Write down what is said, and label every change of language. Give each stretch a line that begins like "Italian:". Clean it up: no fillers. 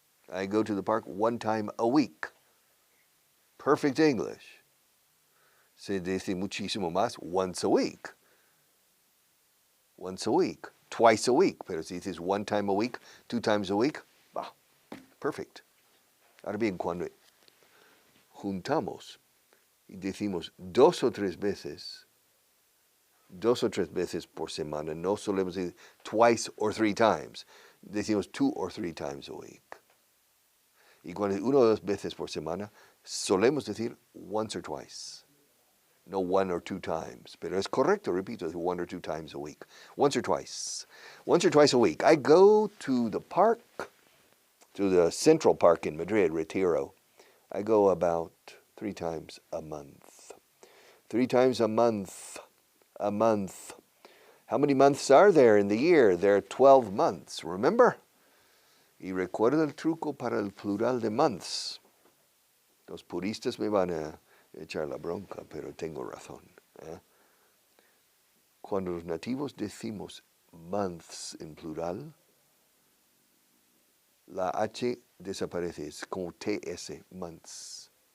English: I go to the park 1 time a week. Perfect English.
Spanish: Se dice muchísimo más
English: once a week. Once a week. Twice a week.
Spanish: Pero si dices
English: 1 time a week, 2 times a week, bah, perfect.
Spanish: Ahora bien, cuando juntamos y decimos 2 o 3 veces, 2 o 3 veces por semana, no solemos decir
English: twice or 3 times.
Spanish: Decimos
English: 2 or 3 times a week.
Spanish: Y cuando 1 o 2 veces por semana, solemos decir
English: once or twice. No 1 or 2 times.
Spanish: Pero es correcto, repito,
English: 1 or 2 times a week. Once or twice. Once or twice a week. I go to the park, to the Central Park in Madrid, Retiro. I go about 3 times a month. 3 times a month. A month. How many months are there in the year? There are 12 months, remember?
Spanish: Y recuerda el truco para el plural de months. Los puristas me van a echar la bronca, pero tengo razón. Cuando los nativos decimos months en plural, la H desaparece, es como TS, months.